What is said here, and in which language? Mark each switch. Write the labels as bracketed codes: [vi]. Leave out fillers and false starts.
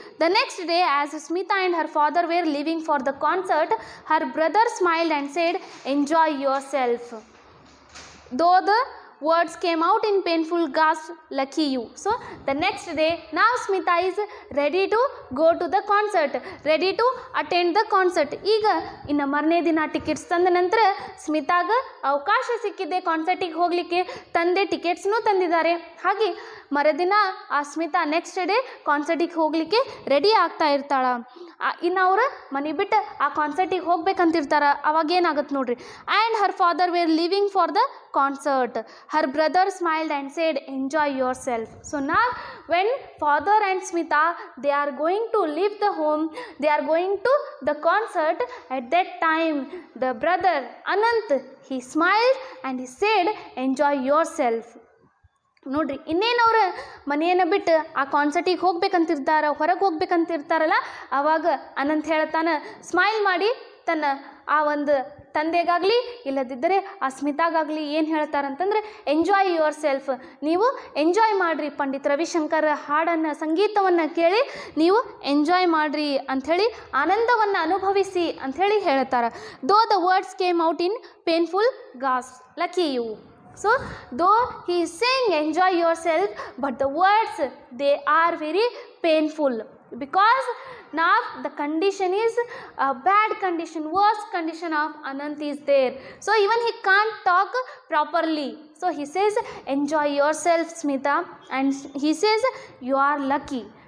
[en] The next day, as Smita and her father were leaving for the concert, her brother smiled and said, "Enjoy yourself," though the words came out in painful gasp, "Lucky you." So the next day, now Smita is ready to go to the concert, ready to attend the concert. [kn] ಈಗ ಇನ್ನು ಮರನೇ ದಿನ tickets ತಂದ ನಂತರ ಸ್ಮಿತಾಗ ಅವಕಾಶ ಸಿಕ್ಕಿದೆ ಕಾನ್ಸರ್ಟಿಗೆ ಹೋಗಲಿಕ್ಕೆ, ತಂದೆ ಟಿಕೆಟ್ಸ್ನೂ ತಂದಿದ್ದಾರೆ. ಹಾಗೆ ಮರುದಿನ ಆ ಸ್ಮಿತಾ [en] next day [kn] ಕಾನ್ಸರ್ಟಿಗೆ ಹೋಗಲಿಕ್ಕೆ ರೆಡಿ ಆಗ್ತಾ ಇರ್ತಾಳ. ಇನ್ನು ಅವರು ಮನೆ ಬಿಟ್ಟು ಆ ಕಾನ್ಸರ್ಟಿಗೆ ಹೋಗ್ಬೇಕಂತಿರ್ತಾರ. ಅವಾಗೇನಾಗುತ್ತೆ ನೋಡ್ರಿ. [en] And her father were living for the concert, her brother smiled and said, "Enjoy yourself." So now when father and Smita, they are going to leave the home, they are going to the concert, at that time the brother Anant, he smiled and he said, "Enjoy yourself." [kn] ನೋಡ್ರಿ, ಇನ್ನೇನು ಅವ್ರು ಮನೆಯನ್ನು ಬಿಟ್ಟು ಆ ಕಾನ್ಸರ್ಟಿಗೆ ಹೋಗ್ಬೇಕಂತಿರ್ತಾರ, ಹೊರಗೆ ಹೋಗ್ಬೇಕಂತಿರ್ತಾರಲ್ಲ, ಆವಾಗ ಅನಂತ್ ಹೇಳ್ತಾನೆ, smile ಮಾಡಿ ತನ್ನ ಆ ಒಂದು ತಂದೆಗಾಗಲಿ ಇಲ್ಲದಿದ್ದರೆ ಆ ಸ್ಮಿತಾಗಾಗಲಿ ಏನು ಹೇಳ್ತಾರಂತಂದರೆ, [en] enjoy yourself, [kn] ನೀವು ಎಂಜಾಯ್ ಮಾಡಿರಿ, ಪಂಡಿತ್ ರವಿಶಂಕರ್ ಹಾಡನ್ನು, ಸಂಗೀತವನ್ನು ಕೇಳಿ ನೀವು ಎಂಜಾಯ್ ಮಾಡಿರಿ ಅಂಥೇಳಿ, ಆನಂದವನ್ನು ಅನುಭವಿಸಿ ಅಂಥೇಳಿ ಹೇಳ್ತಾರೆ. [en] Though the words came out in painful gasps, lucky you. So though he is saying enjoy yourself, but the words, they are very painful, because now the condition is a bad condition, worst condition of Anant is there. So even he can't talk properly. So he says, "Enjoy yourself, Smita," and he says, "You are lucky.